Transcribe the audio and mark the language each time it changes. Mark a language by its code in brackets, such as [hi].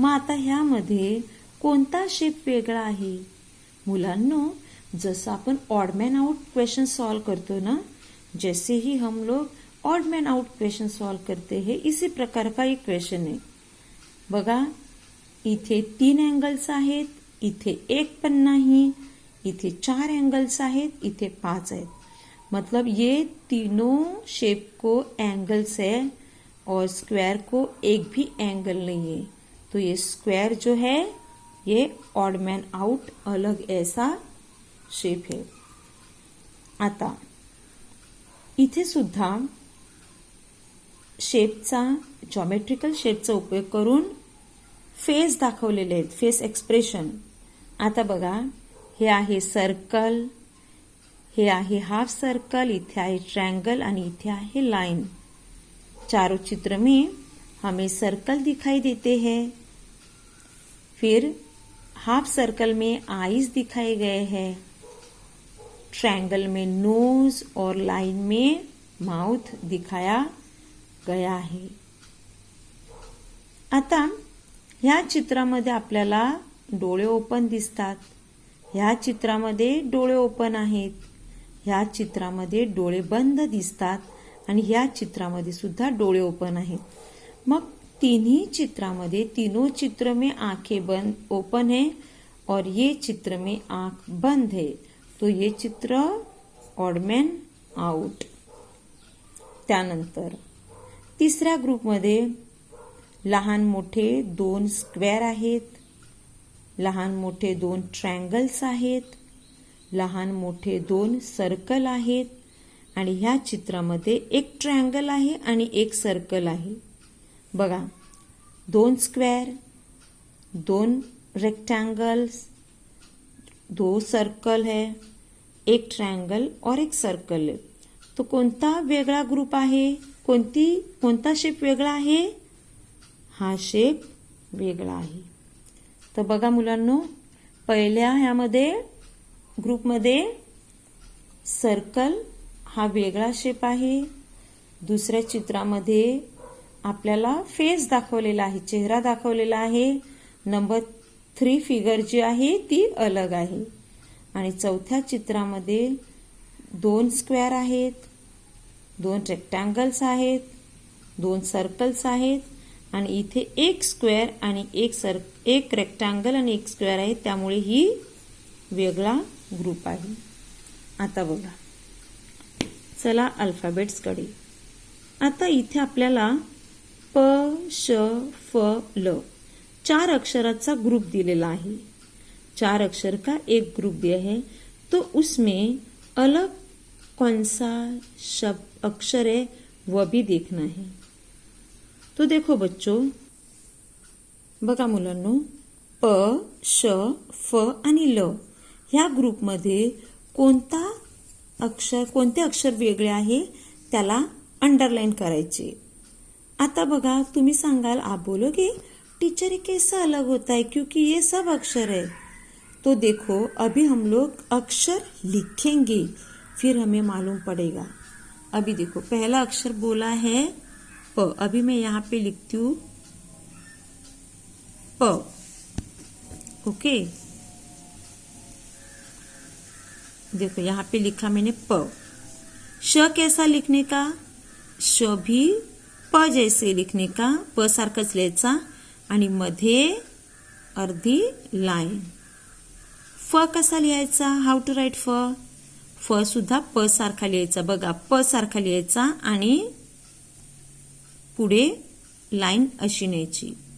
[mr] मग आता ह्यामध्ये कोणता शेप वेगळा आहे? मुलांनो, जसं आपण odd man out question solve करतो ना, [hi] जैसे ही हम लोग odd man out question solve करते हैं, इसी प्रकार का एक क्वेश्चन है। [mr] बघा इथे 3 एंगल्स आहेत, इथे एक पण नाही, इथे 4 एंगल्स आहेत, इथे 5 आहेत। [hi] मतलब ये तीनों शेप को एंगल्स है और स्क्वायर को एक भी एंगल नहीं है। तो ये स्क्वायर जो है ये ऑड मैन आउट अलग ऐसा शेप है। [mr] आता इथे सुद्धा शेपचा, जॉमेट्रिकल शेपचा उपयोग करून फेस दाखवलेले आहेत, फेस एक्सप्रेशन। आता बघा हे आहे सर्कल, हे आहे हाफ सर्कल, इथे आहे ट्रायंगल आणि इथे आहे लाइन। [hi] चारों चित्र में हमें सर्कल दिखाई देते हैं। फिर हाफ सर्कल में आईज दिखाए गए हैं, ट्रायंगल में नोज और लाइन में माउथ दिखाया गया आहे। [mr] आता ह्या चित्रामध्ये आपल्याला डोळे ओपन दिसतात, ह्या चित्रामध्ये डोळे ओपन आहेत, ह्या चित्रामध्ये डोळे बंद दिसतात आणि ह्या चित्रामध्ये सुद्धा डोळे ओपन आहेत। [hi] मग तीनों चित्र में आंखें बंद ओपन है और ये चित्र में आंख बंद है, तो ये चित्र ऑड मॅन आउट। [mr] त्यानंतर तिसऱ्या ग्रुपमध्ये लहान मोठे 2 स्क्वेअर आहेत, लहान मोठे 2 ट्रायंगल्स आहेत, लहान मोठे 2 सर्कल आहेत आणि ह्या चित्रामध्ये एक ट्रायंगल आहे आणि एक सर्कल आहे। [hi] बघा 2 स्क्वेअर, 2 रेक्टेंगल्स, 2 सर्कल है, एक ट्रायंगल और एक सर्कल है। [mr] तो कोणता वेगळा ग्रुप आहे? कोणता शेप वेगळा आहे? हा शेप वेगळा आहे। तर बघा मुलांनो, पहिल्या ह्यामध्ये ग्रुपमध्ये सर्कल हा वेगळा शेप आहे. दुसऱ्या चित्रामध्ये आपल्याला फेस दाखवलेला आहे, चेहरा दाखवलेला आहे. नंबर 3 फिगर जी आहे ती अलग आहे. आणि चौथ्या चित्रामध्ये 2 स्क्वेअर आहेत, 2 रेक्टँगल्स आहेत, 2 सर्कल्स आहेत आणि इथे 1 स्क्वेअर आणि एक रेक्टँगल आणि 1 स्क्वेअर आहे. त्यामुळे ही वेगळा ग्रुप आहे. आता बघा, चला अल्फाबेट्सकडे. आता इथे आपल्याला प, श, फ, ल 4 अक्षराचा ग्रुप दिलेला है. [hi] 4 अक्षर का एक ग्रुप दिया है. तो उसमें अलग कौन सा शब्द अक्षर है वह भी देखना है. तो देखो बच्चों, [mr] बघा मुलांनो, प, श, फ आणि ल ह्या ग्रुपमध्ये कोणते अक्षर वेगळे आहे त्याला अंडरलाइन करायचे. आता बघा, तुम्ही सांगाल, [hi] आप बोलोगे टीचर ये कैसा अलग होता है क्योंकि ये सब अक्षर है. तो देखो, अभी हम लोग अक्षर लिखेंगे फिर हमें मालूम पड़ेगा. अभी देखो, पहला अक्षर बोला है प. अभी मैं यहाँ पे लिखती हूँ प. ओके, देखो यहाँ पे लिखा मैंने प. श कैसा लिखने का? श भी प जैसे लिखने का, [mr] प सारखंच लिहायचा आणि मध्ये अर्धी लाईन. फ कसा लिहायचा? [en] How to write फ? [mr] फ सुद्धा प सारखा लिहायचा. बघा, प सारखा लिहायचा आणि पुढे लाइन अशी न्यायची.